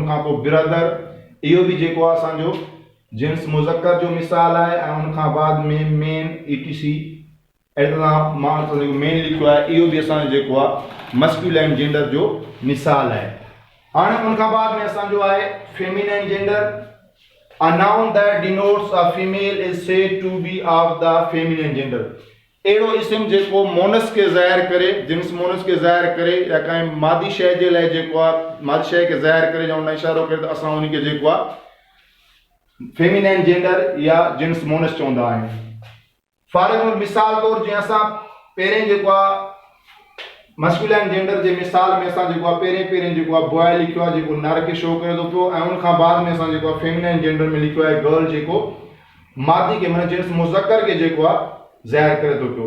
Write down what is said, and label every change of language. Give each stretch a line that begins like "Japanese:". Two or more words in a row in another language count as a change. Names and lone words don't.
Sindhi: उनखां पोइ ब्रदर, इहो बि जेको आहे असांजो जिन्स मुज़क्कर जो मिसाल आहे। ऐं उनखां बाद में मेन ETC अहिड़ी तरह मां मेन लिखियो आहे, इहो बि असांजो जेको आहे
English: masculine gender
Sindhi: जो मिसाल आहे। हाणे उनखां बाद में असांजो आहे
English: feminine gender. a noun that denotes a female is said to be of the feminine gender.
Sindhi: अहिड़ो इसम जेको मोनस खे ज़ाहिर करे, जिन्स मोनस खे ज़ाहिर करे या कंहिं मादी शइ जे लाइ जेको आहे मादी शइ खे ज़ाहिर करे या उन इशारो करे त असां उनखे जेको आहे
English: feminine gender
Sindhi: या जिन्स मोनस चवंदा आहियूं।
English: for example
Sindhi: मिसाल तौर जीअं असां पहिरें जेको आहे
English: masculine gender
Sindhi: जे मिसाल में असां जेको आहे पहिरें जेको आहे बॉय लिखियो आहे जेको नर खे शो करे थो पियो। ऐं उनखां बाद में असां जेको आहे
English: feminine gender
Sindhi: में लिखियो आहे गर्ल जेको मादी खे माना जिन्स मुज़क्कर खे जेको आहे ज़ाहिर करे थो पियो।